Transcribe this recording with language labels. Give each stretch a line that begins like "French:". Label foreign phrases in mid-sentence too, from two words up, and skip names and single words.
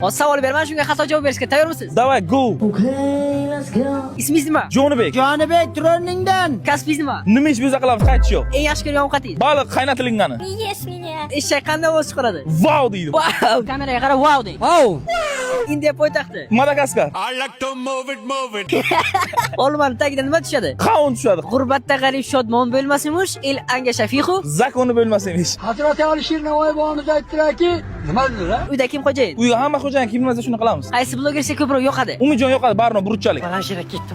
Uzbek: Hozir savol beraman, shunga xato javob berishga tayyormisiz? Давай, go.
English: Okay, let's go.
Uzbek: Ismingiz nima? Jonibek. Jonibek Turonningdan. Kasbingiz nima? Nima ish biz qilamiz? Qaytish yo'q. Eng yaxshi ko'rgan ovqatingiz? Baliq qaynatilgani. Eshak qanday ovoz chiqaradi? Wow deydi. Wow! Kameraga qarab wow deng. Wow! Indiya poytaxti. Madagaskar.
English: I like to move it.
Uzbek: Olmani tagidan nima tushadi? Qavun tushadi. G'urbatda g'arib shodmon bo'lmasimish, el anga shafiqu. Zakoni bo'lmas emish. Hazrati Alisher Navoiy bobomiz aytdilarki, nima dedilar? Uyda kim xo'jayin? Uyga hamma xo'jayin kim nimasi shuni qilamiz. Qaysi bloger sizga ko'proq yoqadi? Umidjon yo'qadi, barno burchalik. Balanshira ketdim.